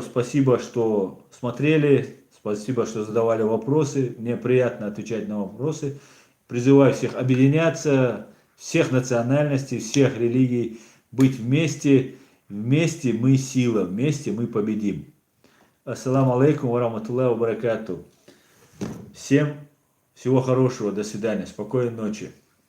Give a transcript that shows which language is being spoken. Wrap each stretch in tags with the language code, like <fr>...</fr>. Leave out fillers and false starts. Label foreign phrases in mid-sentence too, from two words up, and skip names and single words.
<ru>Спасибо, что смотрели. Спасибо, что задавали вопросы. Мне приятно отвечать на вопросы. Призываю всех объединяться, всех национальностей, всех религий, быть вместе. Вместе мы сила, вместе мы победим.</ru> <ar>السلام عليكم ورحمة الله وبركاته.</ar> <ru>Всем всего хорошего, до свидания, спокойной ночи.</ru>